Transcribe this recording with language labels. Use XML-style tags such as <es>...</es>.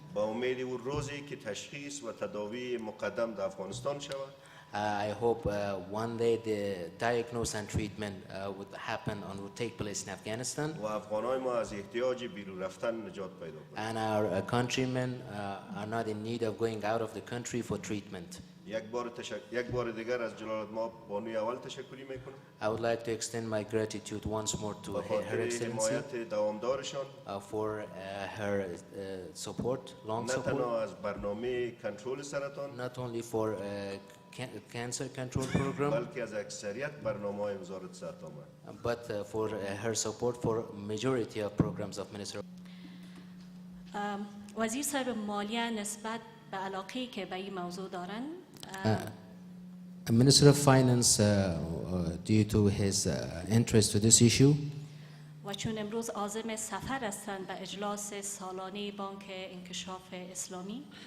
<fa>با امید اون روزی که تشخیص و تداوی مقدم در افغانستان شود</fa> <en>I hope one day the diagnosis and treatment would happen and would take place in Afghanistan,</en> <fa>و افغانای ما از احتیاج بیرون رفتن نجات پیدا کنند.</fa> <en>and our countrymen are not in need of going out of the country for treatment.</en> <fa>یک بار دیگر از جلالت ما بانوی اول تشکری میکنم</fa> <en>I would like to extend my gratitude once more to</en> <fa>به</fa> <en>Her</en> <fa>خاطر</fa> <en>Excellency</en> <fa>حمایت دوامدارشان</fa> <en>for her support, long</en> <fa>نه</fa> <en>support,</en> <fa>تنها از برنامه کنترل سرطان</fa> <en>not only for cancer control program,</en> <fa>بلکه از اکثریت برنامه‌های وزارت صحت عامه.</fa> <en>but for her support for majority of programs of Minister.</en> <fa>وزیر صاحب مالیه نسبت به علاقه‌ای که به این موضوع دارن</fa> <en>Minister of Finance, due to his interest to this issue,</en> <fa>و چون امروز عازم سفر هستند به اجلاس سالانه بانک انکشاف اسلامی</fa>